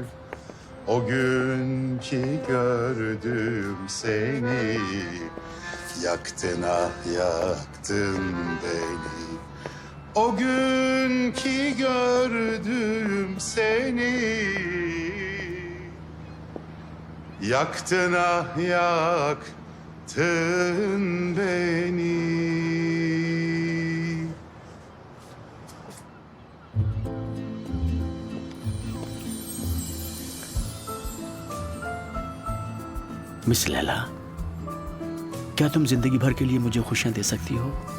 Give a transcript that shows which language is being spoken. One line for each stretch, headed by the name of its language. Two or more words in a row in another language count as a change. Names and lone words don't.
Turkish: O gün ki gördüm seni, yaktın ah yaktın beni. O gün ki gördüm seni, yaktın ah yaktın beni.
Hindi: मिस लैला, क्या तुम जिंदगी भर के लिए मुझे खुशियां दे सकती हो?